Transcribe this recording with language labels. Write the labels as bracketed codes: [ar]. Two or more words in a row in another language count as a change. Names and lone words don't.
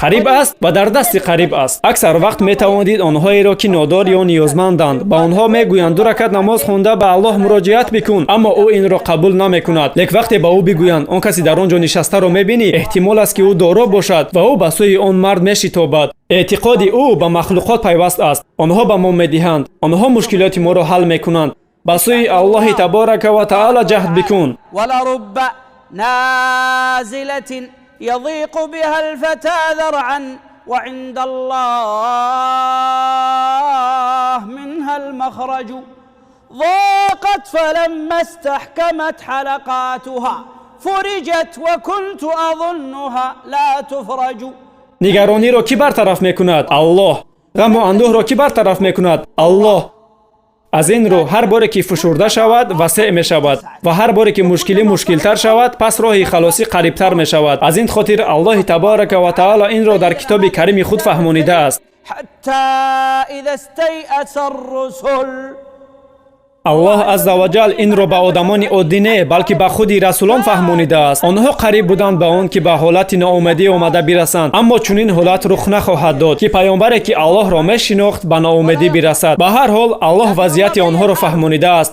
[tg] қариб аст ва дар дасти қариб аст. Аксар вақт метавонید онҳоеро ки нодор ё ниёзманданд ба онҳо мегӯянд 2 ракат намоз хонда ба Аллоҳ муроҷиат бикун, аммо ӯ инро қабул намекунад. Лек вақте ба ӯ бигӯянд он каси дар он ҷо нишастаро мебинӣ, эҳтимол аст ки ӯ доро бошад ва ӯ ба сӯи он мард мешитобад. эътиқоди ӯ ба махлуқот пайваст аст. онҳо ба мо медиҳанд, онҳо мушкилоти моро ҳал мекунанд. ба сӯи Аллоҳи [ar] تبارك وتعالى [tg] ҷаҳд бикун. [ar] ولرب نازلة يضيق بها الفتى ذرعا وعند الله منها المخرج ضاقت فلما استحكمت حلقاتها فرجت وكنت أظنها لا تفرج. [tg] нигарониро ки бартараф мекунад? Аллоҳ. ғаму андӯҳро ки бартараф мекунад? Аллоҳ. аз ин рӯ ҳар боре ки фушурда шавад васеъ мешавад ва ҳар боре ки мушкилӣ мушкилтар шавад пас роҳи халосӣ қарибтар мешавад. аз ин хотир Аллоҳи [ar] تبارك وتعالى [tg] инро дар китоби карими худ фаҳмонидааст. [ar] حتى إذا استيأس الرسل [tg] Аллоҳ [ar] عز وجل [tg] инро ба одамони оддӣ не, балки ба худи расулон фаҳмонидааст. онҳо қариб буданд ба он ки ба ҳолати ноумедӣ омада бирасанд, аммо чунин ҳолат рух нахоҳад дод ки паёмбаре ки Аллоҳро мешинохт ба ноумедӣ бирасад. ба ҳар ҳол Аллоҳ вазъияти онҳоро фаҳмонидааст.